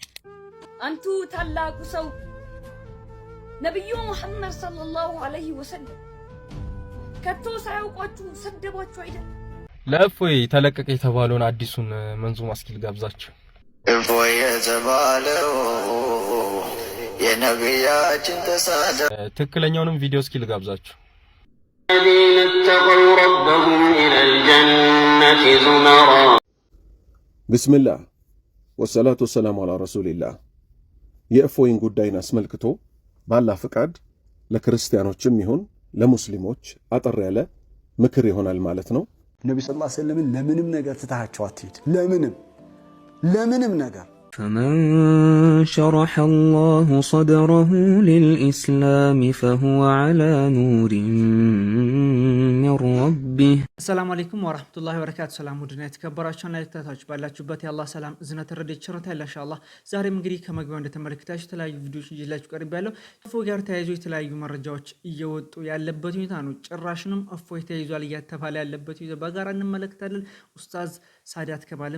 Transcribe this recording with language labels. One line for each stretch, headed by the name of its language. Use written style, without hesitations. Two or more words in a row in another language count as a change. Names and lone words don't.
Amharic: አንቱ ታላቁ ሰው ነብዩ መሐመድ
Arabic: صلى الله عليه وسلم
Amharic: ከቶ ሳያውቋችሁ ሰደቧችሁ አይደል? ለእፎይ ተለቀቀ የተባለውን አዲሱን መንዙማ እስኪ ልጋብዛችሁ። እፎይ የተባለው የነቢያችን ተሳደ ትክክለኛውንም ቪዲዮ እስኪ ልጋብዛችሁ።
Arabic: الذين اتقوا ربهم إلى الجنة زمرا بسم الله والصلاة والسلام على رسول الله
Amharic: የእፎይን ጉዳይን አስመልክቶ ባላ ፍቃድ ለክርስቲያኖችም ይሁን ለሙስሊሞች አጠር ያለ ምክር ይሆናል ማለት ነው። ነብዩ
Arabic: صلى الله عليه وسلم
Amharic: ለምንም ነገር ትታቸው አትሂድ። ለምንም ነገር
Arabic: فمن شرح الله صدره للإسلام فهو على نور من ربه. السلام عليكم ورحمة الله وبركاته. سلام ودنا
Amharic: የተከበራችሁና የተከታታችሁ ባላችሁበት የአላህ ሰላም እዝነት ረድኤት ቸርታ ያለ ኢንሻአላህ ዛሬም እንግዲህ ከመግቢያው እንደተመለከታችሁ የተለያዩ ቪዲዮዎች ይዤላችሁ ቀርቤያለሁ። እፎይ ጋር ተያይዞ የተለያዩ መረጃዎች እየወጡ ያለበት ሁኔታ ነው። ጭራሽንም እፎይ ተይዟል እያተባለ ያለበት ሁኔታ በጋራ እንመለከታለን። ኡስታዝ ሳዳት ከማልም